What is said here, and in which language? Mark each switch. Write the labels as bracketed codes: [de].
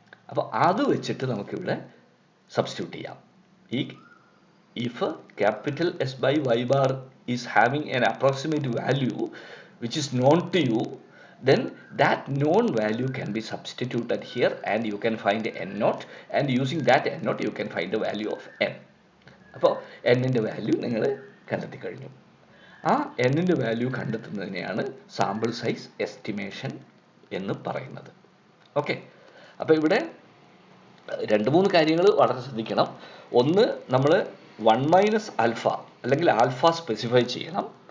[ml] അപ്പോൾ അത് വെച്ചിട്ട് നമുക്കിവിടെ സബ്സ്റ്റിറ്റ്യൂട്ട് ചെയ്യാം. [en] If capital S by Y bar is having an approximate value which is known to you, then that known value can be substituted here and you can find n naught, and using that n naught you can find the value of n. [ml] അപ്പോൾ n-ൻ്റെ value നിങ്ങൾ കണ്ടെത്തി കഴിഞ്ഞു. ആ n-ൻ്റെ value കണ്ടെത്തുന്നതിനെയാണ് sample size estimation എന്ന് പറയുന്നത്. Okay, അപ്പോൾ ഇവിടെ 2-3 കാര്യങ്ങൾ വളരെ ശ്രദ്ധിക്കണം. ഒന്ന്, നമ്മൾ 1 മൈനസ് ആൽഫ അല്ലെങ്കിൽ ആൽഫ സ്പെസിഫൈ ചെയ്യണം.